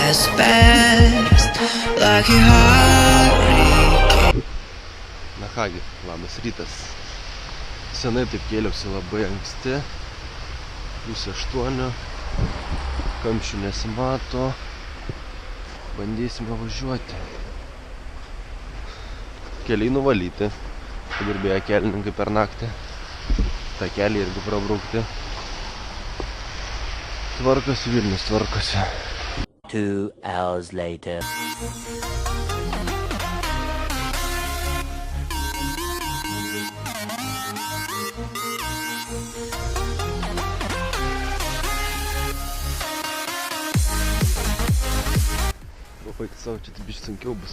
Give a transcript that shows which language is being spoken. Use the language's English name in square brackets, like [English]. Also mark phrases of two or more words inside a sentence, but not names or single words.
[English] fast, like your heart racing. [Lithuanian] Na kągi, labas rytas. Senai taip kėliausi labai anksti, 7:30, kamščių nesimato, bandysime važiuoti. Keliai nuvalyti, padirbėjo kelininkai per naktį, tą kelią irgi prabraukti. Tvarkosi Vilnius, tvarkosi. [English] 2 hours later. [Lithuanian] Pabaigti savo, čia tai biškai sunkiau bus.